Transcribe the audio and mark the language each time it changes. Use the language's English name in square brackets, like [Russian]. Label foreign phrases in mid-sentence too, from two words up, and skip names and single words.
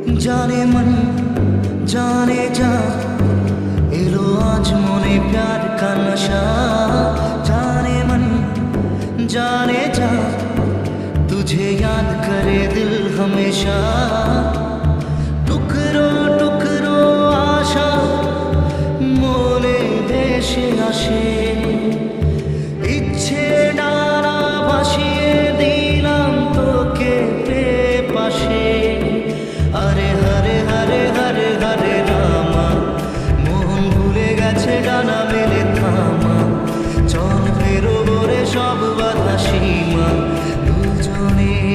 [Hindi] जाने मन जाने जा [Bangla] এলো আজ মনে [Hindi] प्यार का नशा जाने मन जाने जा तुझे याद करे दिल हमेशा [Bangla] টুকরো টুকরো আশা মনে ভেসে আসে ইচ্ছে ডানা ভাসিয়ে দিলাম তোকে পাশে অরে হরে হরে হরে হরে রামা মোহন ভুলে गेছে ডানা মেলে থামা চল ফেরবো রে সব বাধা সীমা দুজনে